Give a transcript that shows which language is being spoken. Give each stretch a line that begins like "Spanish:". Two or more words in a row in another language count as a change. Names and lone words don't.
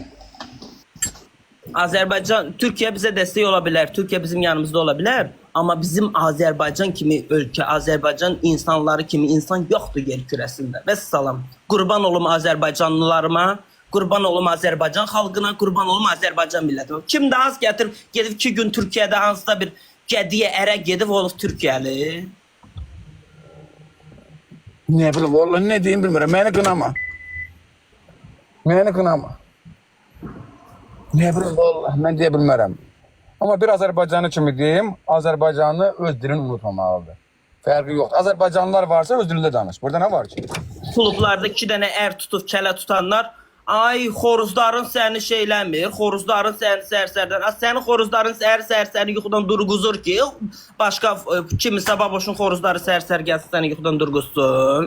Azerbaijani: Azərbaycan, Türkiyə bizə dəstək ola bilər, Türkiyə bizim yanımızda ola bilər, amma bizim Azərbaycan kimi ölkə, Azərbaycan insanları kimi insan yoxdur yer kürəsində. Vəssalam. Qurban olum Azərbaycanlılarıma, qurban olum Azərbaycan xalqına, qurban olum Azərbaycan millətimə. Kim daha az gətirib, gedib 2 gün Türkiyədə hansısa bir gədiyə ərə gedib olub Türkiyəli.
Turkish: Ne bileyim vallahi ne diyeyim bilmiyorum. Beni kınama. Beni kınama. Ne bileyim vallahi ben diye bilmiyorum.
Azerbaijani: Amma bir Azərbaycanlı kimi deyim, Azərbaycanlı öz dilini unutmamalıdır. Fərqi yoxdur. Azərbaycanlılar varsa öz dilində danış. Burada nə var ki? Klublarda 2 dənə ər tutub kələ tutanlar, ay xoruzların səni şeyləmir, xoruzların səni sərsərdən, sənin xoruzların səni yuxudan durğuzur ki, başqa kimisə baboşun xoruzları sərsər gəlsin səni yuxudan durğuzsun.